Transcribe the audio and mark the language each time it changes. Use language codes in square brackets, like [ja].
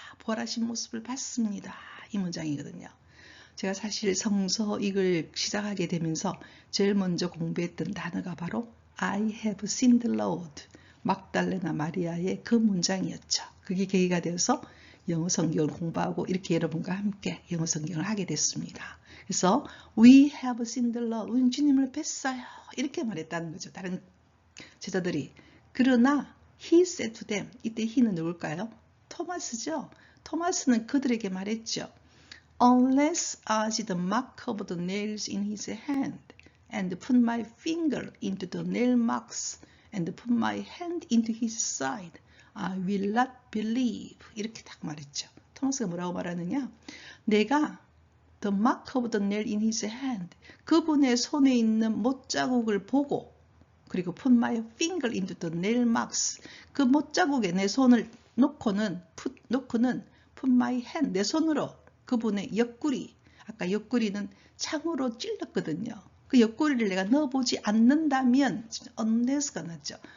[ko] 부활하신 모습을 봤습니다. 이 문장이거든요. 제가 사실 성서 이걸 시작하게 되면서 제일 먼저 공부했던 단어가 바로 [en] I have seen the Lord. [ko] 막달레나 마리아의 그 문장이었죠. 그게 계기가 되어서 영어 성경을 공부하고 이렇게 여러분과 함께 영어 성경을 하게 됐습니다. [en] 그래서 We have seen the Lord. [ko] 우리는 주님을 뵀어요. 이렇게 말했다는 거죠. 다른 제자들이. [en] 그러나 He said to them. [ko] 이때 He는 누굴까요? 토마스죠. 토마스는 그들에게 말했죠. [en] Unless I see the mark of the nails in his hand and put my finger into the nail marks and put my hand into his side, I will not believe. [ko] 이렇게 딱 말했죠. 토마스가 뭐라고 말하느냐? 내가 [en] the mark of the nail in his hand, [ko] 그분의 손에 있는 못자국을 보고 그리고 [en] put my finger into the nail marks, [ko] 그 못자국에 내 손을 놓고는 [en] put my hand, [ko] 내 손으로 그분의 옆구리, 아까 옆구리는 창으로 찔렀거든요. 그 옆구리를 내가 넣어보지 않는다면 unless가 났죠.